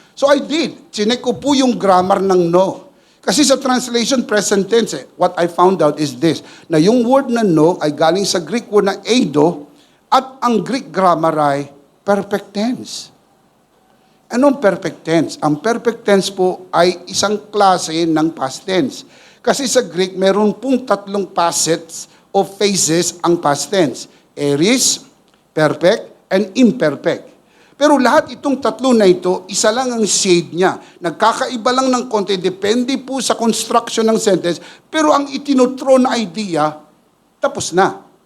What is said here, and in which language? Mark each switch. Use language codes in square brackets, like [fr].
[en] So I did. [tl] Chinek ko po yung grammar ng no. Kasi sa translation, present tense, [en] what I found out is this, [tl] na yung word na no ay galing sa Greek word na eido, at ang Greek grammar ay perfect tense. Anong perfect tense? Ang perfect tense po ay isang klase ng past tense. Kasi sa Greek, meron pong tatlong facets o phases ang past tense. [en] Aorist, perfect, and imperfect. [tl] Pero lahat itong tatlo na ito, isa lang ang shade niya. Nagkakaiba lang ng konti, depende po sa construction ng sentence, pero ang itinutro na idea, tapos na.